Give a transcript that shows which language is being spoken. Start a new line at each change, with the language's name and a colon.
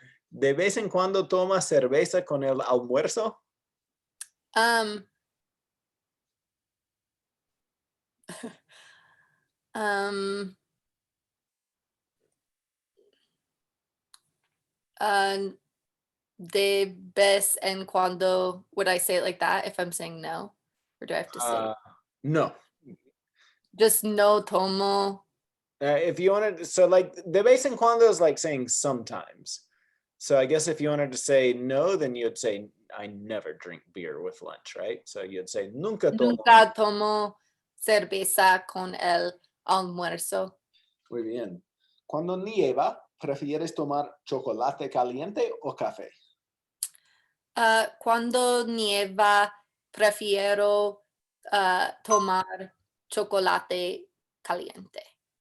Spanish: ¿De vez en cuando tomas cerveza con el almuerzo?
English: Um, um,
Spanish: de vez en cuando,
English: would I say it like that if I'm saying no? Or do I have to say No. just
Spanish: no tomo?
English: If you wanted, so like
Spanish: de vez en cuando
English: is like saying sometimes. So I guess if you wanted to say no, then you'd say I never drink beer with lunch, right? So you'd say
Spanish: nunca tomo. Nunca tomo cerveza con el almuerzo. Muy bien. Cuando nieva, ¿prefieres tomar chocolate caliente o café? Cuando nieva, prefiero tomar chocolate caliente.